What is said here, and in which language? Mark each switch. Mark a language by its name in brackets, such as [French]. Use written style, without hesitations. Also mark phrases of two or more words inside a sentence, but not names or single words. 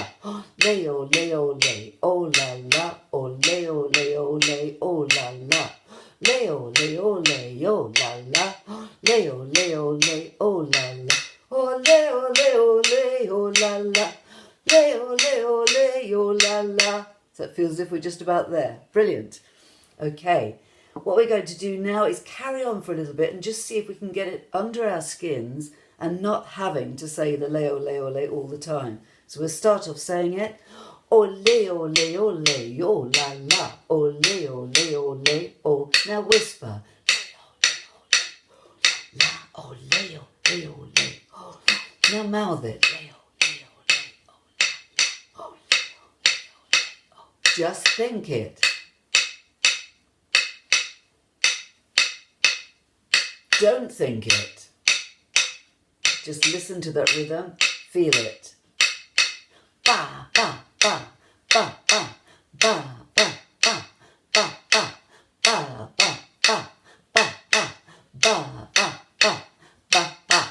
[English] Leo, leo, le, o, la, la. O, leo, leo, le, o, la, la. Leo, leo, leo, la, la. Leo, leo, le, o, la, la. Oh, leo, leo, leo, la, la. Leo, leo, leo, la, la. So it feels as if we're just about there. Brilliant. Okay, what we're going to do now is carry on for a little bit and just see if we can get it under our skins and not having to say the leo, leo, le all the time. So we'll start off saying it. O leo, leo, leo, la, la. O leo, leo, le, o. Now whisper. Leo, leo, la. O leo, leo, le, o. Now mouth it. Leo, leo, le, o, la, la. O leo, leo, le, o. Just think it. Don't think it. Just listen to that rhythm. Feel it. Ba, ba, ba, ba, ba, ba, ba, ba, ba, ba, ba, ba, ba, ba, ba, ba, ba, ba, ba, ba.